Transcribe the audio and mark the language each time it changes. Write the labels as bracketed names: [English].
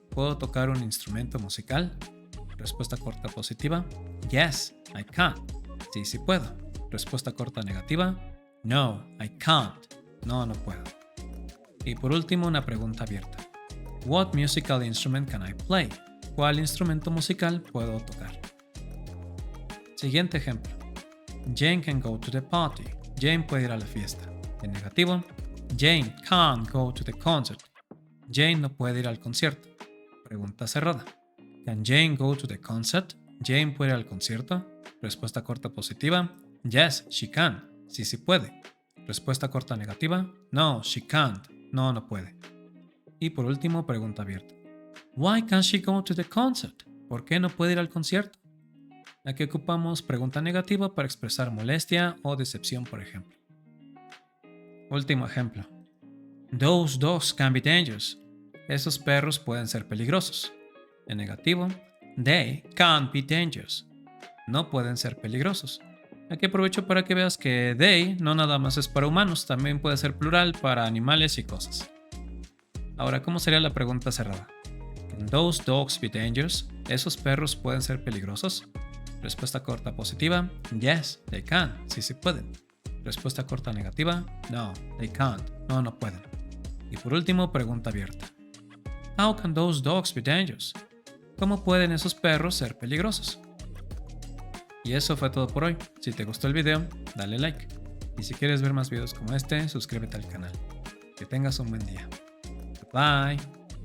[Spanish] ¿Puedo tocar un instrumento musical? Respuesta corta positiva. [English] Yes, I can. [Spanish] Sí, sí puedo. Respuesta corta negativa. [English] No, I can't. [Spanish] No, no puedo. Y por último, una pregunta abierta. [English] What musical instrument can I play? [Spanish] ¿Cuál instrumento musical puedo tocar? Siguiente ejemplo. [English] Jane can go to the party. [Spanish] Jane puede ir a la fiesta. En negativo, [English] Jane can't go to the concert. [Spanish] Jane no puede ir al concierto. Pregunta cerrada. [English] Can Jane go to the concert? [Spanish] Jane puede ir al concierto. Respuesta corta positiva. [English] Yes, she can. [Spanish] Sí, sí puede. Respuesta corta negativa. [English] No, she can't. [Spanish] No, no puede. Y por último, pregunta abierta. [English] Why can't she go to the concert? [Spanish] ¿Por qué no puede ir al concierto? Aquí ocupamos pregunta negativa para expresar molestia o decepción, por ejemplo. Último ejemplo. [English] Those dogs can be dangerous. [Spanish] Esos perros pueden ser peligrosos. En negativo, [English] they can't be dangerous. [Spanish] No pueden ser peligrosos. Aquí aprovecho para que veas que they no nada más es para humanos, también puede ser plural para animales y cosas. Ahora, ¿cómo sería la pregunta cerrada? [English] Can those dogs be dangerous? [Spanish] ¿Esos perros pueden ser peligrosos? Respuesta corta positiva. [English] Yes, they can. [Spanish] Sí, sí pueden. Respuesta corta negativa. [English] No, they can't. [Spanish] No, no pueden. Y por último, pregunta abierta. [English] How can those dogs be dangerous? [Spanish] ¿Cómo pueden esos perros ser peligrosos? Y eso fue todo por hoy. Si te gustó el video, dale like. Y si quieres ver más videos como este, suscríbete al canal. Que tengas un buen día. Bye.